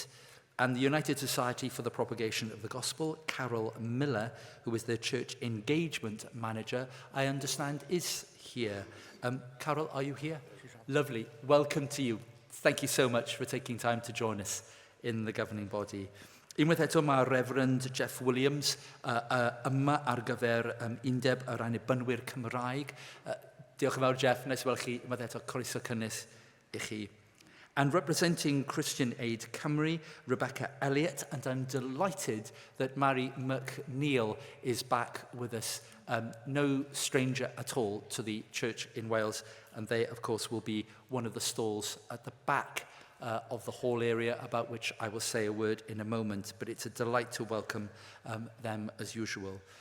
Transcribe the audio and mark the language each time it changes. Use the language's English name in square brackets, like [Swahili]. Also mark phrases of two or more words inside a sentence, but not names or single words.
[English] And the United Society for the Propagation of the Gospel, Carol Miller, who is their church engagement manager, I understand is here. Carol, are you here? Lovely. Welcome to you. Thank you so much for taking time to join us in the governing body. [Welsh] Unwaith eto mae Reverend Jeff Williams yma ar gyfer undeb yr Annibynwyr Cymraeg. Diolch yn fawr, Jeff. Nes weld chi unwaith eto croeso cynnes I chi. [English] And representing Christian Aid Cymru, Rebecca Elliott, and I'm delighted that Mary McNeil is back with us. No stranger at all to the church in Wales, and they, of course, will be one of the stalls at the back of the hall area, about which I will say a word in a moment, but it's a delight to welcome them as usual.